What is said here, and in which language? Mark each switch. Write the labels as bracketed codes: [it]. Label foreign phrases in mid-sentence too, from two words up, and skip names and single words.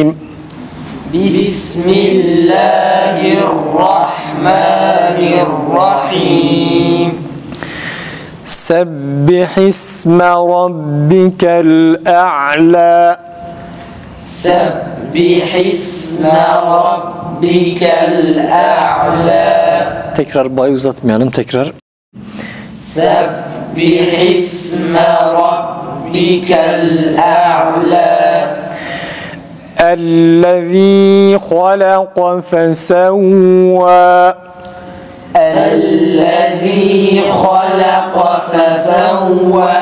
[ar] بسم الله الرحمن الرحيم. سبح اسم ربك الأعلى. سبح اسم ربك الأعلى. [tr] Tekrar bayı uzatmayalım, tekrar. [ar] سبح اسم ربك الأعلى. الذي خلق فسوى. الذي خلق فسوى.